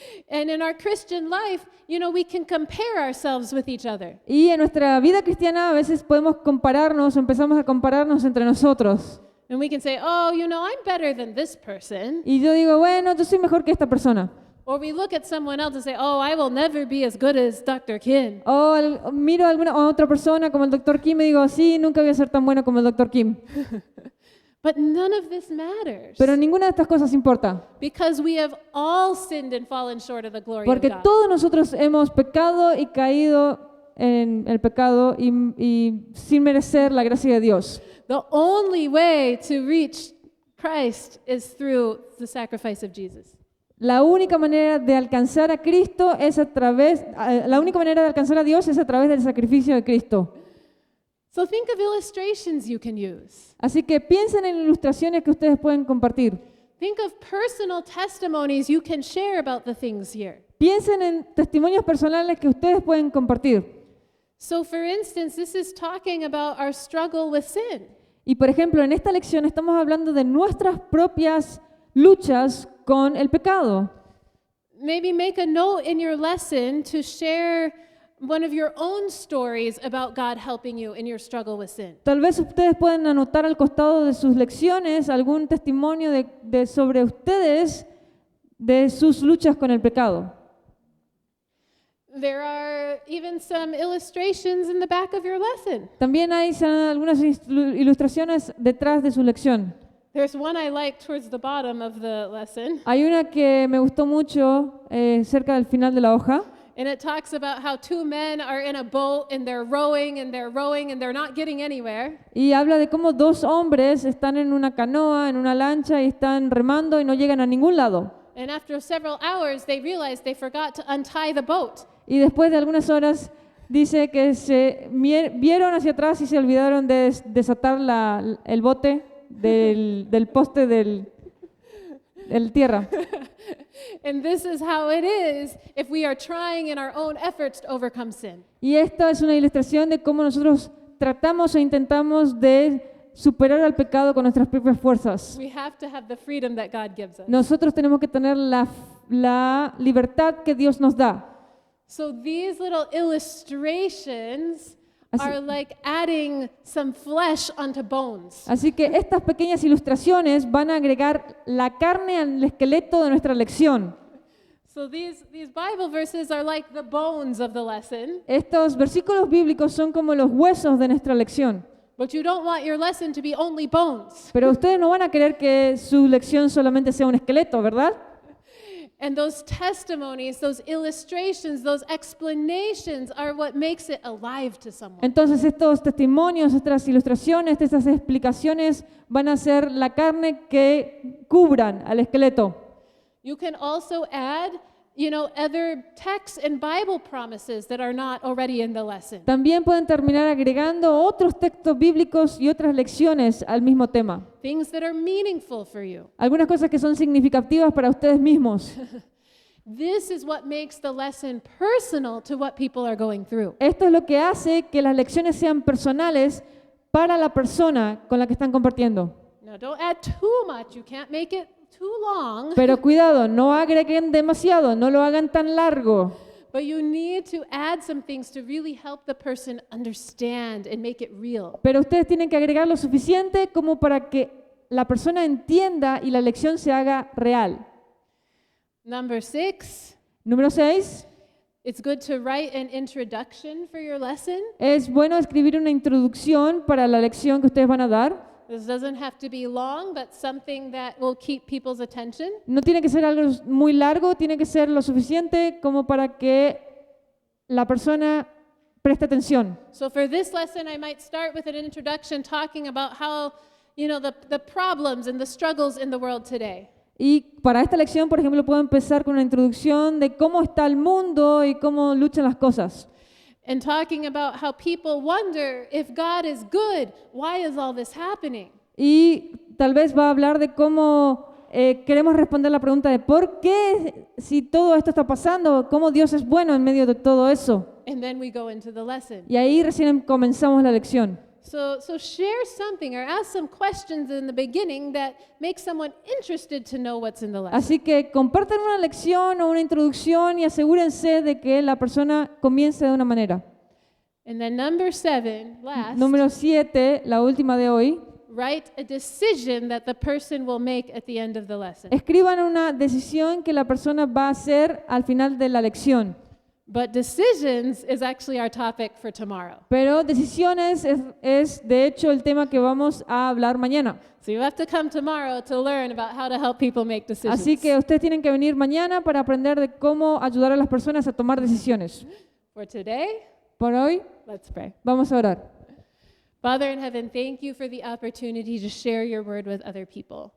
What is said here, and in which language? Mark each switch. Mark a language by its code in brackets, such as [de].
[en] And in our Christian life, we can compare ourselves with each other. [es] Y en nuestra vida cristiana a veces podemos compararnos, empezamos a compararnos entre nosotros. [en] And we can say, oh, I'm better than this person. [es] Y yo digo, bueno, yo soy mejor que esta persona. [en] Or we look at someone else and say, oh, I will never be as good as Dr. Kim. [es] O miro a otra persona como el Dr. Kim y digo, sí, nunca voy a ser tan bueno como el Dr. Kim. [en] But none of this matters. [es] Pero ninguna de estas cosas importa. [en] Because we have all sinned and fallen short of the glory [es] Porque [en] of God. [es] todos nosotros hemos pecado y caído en el pecado y sin merecer la gracia de Dios. [en] The only way to reach Christ is through the sacrifice of Jesus. [es] La única manera de alcanzar a Cristo es la única manera de alcanzar a Dios es a través del sacrificio de Cristo. [en] So think of illustrations you can use. [es] Así que piensen en ilustraciones que ustedes pueden compartir. [en] Think of personal testimonies you can share about the things here. [es] Piensen en testimonios personales que ustedes pueden compartir. [en] So for instance, this is talking about our struggle with sin. [es] Y por ejemplo, en esta lección estamos hablando de nuestras propias luchas con el pecado. [en] Maybe make a note in your lesson to share one of your own stories about God helping you in your struggle with sin. [es] Tal vez ustedes pueden anotar al costado de sus lecciones algún testimonio sobre ustedes, de sus luchas con el pecado. [en] There are even some illustrations in the back of your lesson. [es] También hay algunas ilustraciones detrás de su lección. [en] There's one I like towards the bottom of the lesson, [es] Hay una que me gustó mucho cerca del final de la hoja. [en] and it talks about how two men are in a boat and they're rowing and they're rowing and they're not getting anywhere. [es] Y habla de cómo 2 hombres están en una canoa, en una lancha y están remando y no llegan a ningún lado. [en] And after several hours, they realized they forgot to untie the boat. [es] Y después de algunas horas dice que se vieron hacia atrás y se olvidaron de desatar el bote del poste del tierra. [en] And this is how it is if we are trying in our own efforts to overcome sin. [es] Y esta es una ilustración de cómo nosotros tratamos e intentamos de superar al pecado con nuestras propias fuerzas. [en] We have to have the freedom that God gives us. [es] Nosotros tenemos que tener la libertad que Dios nos da. [en] So these little illustrations [es] Así- [en] are like adding some flesh onto bones. [es] Así que estas pequeñas ilustraciones van a agregar la carne al esqueleto de nuestra lección. [en] So these Bible verses are like the bones of the lesson, [es] Estos versículos bíblicos son como los huesos de nuestra lección. [en] but you don't want your lesson to be only bones. [es] Pero ustedes no van a querer que su lección solamente sea un esqueleto, ¿verdad? [en] And those testimonies, those illustrations, those explanations are what makes it alive to someone. [es] Entonces estos testimonios, estas ilustraciones, estas explicaciones van a ser la carne que cubran al esqueleto. [en] You can also add, other texts and Bible promises that are not already in the lesson. [es] También pueden terminar agregando otros textos bíblicos y otras lecciones al mismo tema. [en] Things that are meaningful for you. [es] Algunas cosas que son significativas para ustedes mismos. [en] This is what makes the lesson personal to what people are going through. [es] Esto es lo que hace que las lecciones sean personales para la persona con la que están compartiendo. [en] Now, don't add too much. You can't make it too long, [es] Pero cuidado, no agreguen demasiado, no lo hagan tan largo. [en] but you need to add some things to really help the person understand and make it real. [es] Pero ustedes tienen que agregar lo suficiente como para que la persona entienda y la lección se haga real. [en] Number 6, [es] Número 6. [en] it's good to write an introduction for your lesson. [es] Es bueno escribir una introducción para la lección que ustedes van a dar. [en] This doesn't have to be long, but something that will keep people's attention. [es] No tiene que ser algo muy largo, tiene que ser lo suficiente como para que la persona preste atención. [en] So for this lesson, I might start with an introduction talking about how the problems and the struggles in the world today. [es] Y para esta lección, por ejemplo, puedo empezar con una introducción de cómo está el mundo y cómo luchan las cosas. [en] And talking about how people wonder if God is good, why is all this happening? [es] Y tal vez va a hablar de cómo queremos responder la pregunta de por qué, si todo esto está pasando, cómo Dios es bueno en medio de todo eso. [en] And then we go into the lesson. [es] Y ahí recién comenzamos la lección. [en] So share something or ask some questions in the beginning that make someone interested to know what's in the lesson. [es] Así que compartan una lección o una introducción y asegúrense de que la persona comience de una manera. [en] And then number 7, last, [es] Número 7, la última de hoy. [en] write a decision that the person will make at the end of the lesson. [es] Escriban una decisión que la persona va a hacer al final de la lección. [en] But decisions is actually our topic for tomorrow. [es] Pero decisiones es de hecho el tema que vamos a hablar mañana. [en] So you have to come tomorrow to learn about how to help people make decisions. [es] Así que ustedes tienen que venir mañana para aprender de cómo ayudar a las personas a tomar decisiones. [en] For today, [es] Por hoy [en] let's pray. [es] vamos a orar. [en] Father in heaven, thank you for the opportunity to share your word with other people.